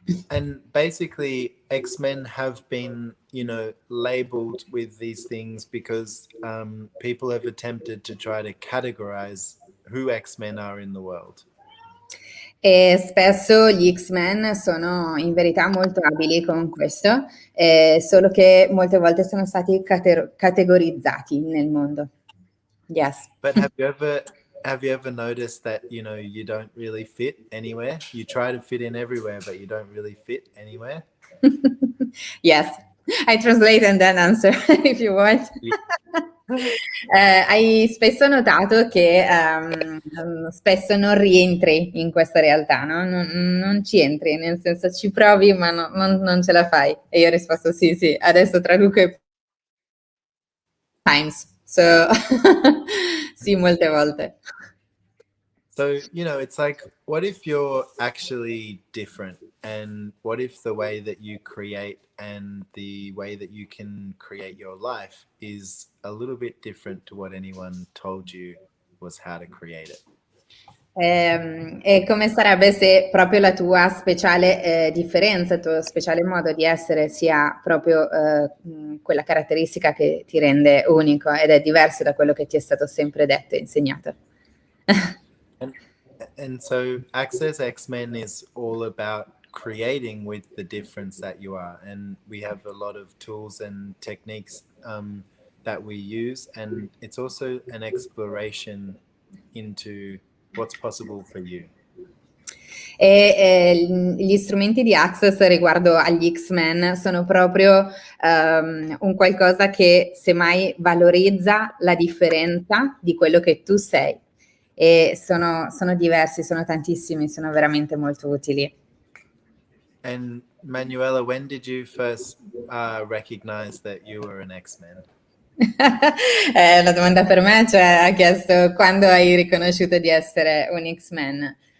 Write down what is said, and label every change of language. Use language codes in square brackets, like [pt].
[en] And basically, X-Men have been, labeled with these things because people have attempted to try to categorize who X-Men are in the world. [it] E spesso gli X-Men sono in verità molto abili con questo, solo che molte volte sono stati categorizzati nel mondo. [en] Yes. But have you ever noticed that you don't really fit anywhere? You try to fit in everywhere, but you don't really fit anywhere. Yes, I translate and then answer if you want. [it] Hai spesso notato che spesso non rientri in questa realtà, no? Non ci entri, nel senso ci provi ma non ce la fai. E io ho risposto sì, adesso traduco [en] times, so [it] sì, molte volte. [en] So, it's like, what if you're actually different? And what if the way that you create and the way that you can create your life is a little bit different to what anyone told you was how to create it? E come sarebbe se proprio la tua speciale differenza, il tuo speciale modo di essere sia proprio quella caratteristica che ti rende unico ed è diverso da quello che ti è stato sempre detto e insegnato. And so Access X-Men is all about creating with the difference that you are. And we have a lot of tools and techniques that we use. And it's also an exploration into what's possible for you. [it] E gli strumenti di Access riguardo agli X-Men sono proprio un qualcosa che semmai valorizza la differenza di quello che tu sei. E sono diversi, sono tantissimi, sono veramente molto utili. [en] And Manuela, when did you first recognize that you were an X-Men? [it] La domanda per me, cioè, ha chiesto quando hai riconosciuto di essere un X-Men.